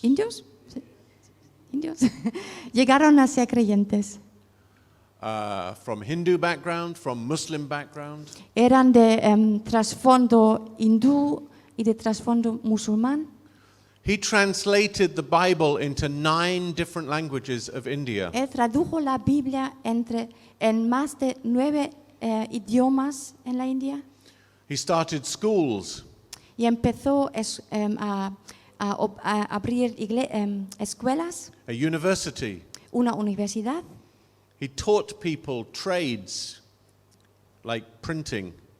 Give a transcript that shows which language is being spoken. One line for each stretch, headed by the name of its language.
Spanish: indios, ¿sí? Indios llegaron a ser creyentes.
English: from Hindu background, from Muslim background.
Spanish: Eran de trasfondo hindú y de trasfondo musulmán.
English: He translated the Bible into 9 different languages of India.
Spanish: Él tradujo la Biblia en más de 9 idiomas en la India
English: He started schools.
Spanish: y empezó a abrir escuelas,
English: A university.
Spanish: una universidad.
English: He taught people trades like printing.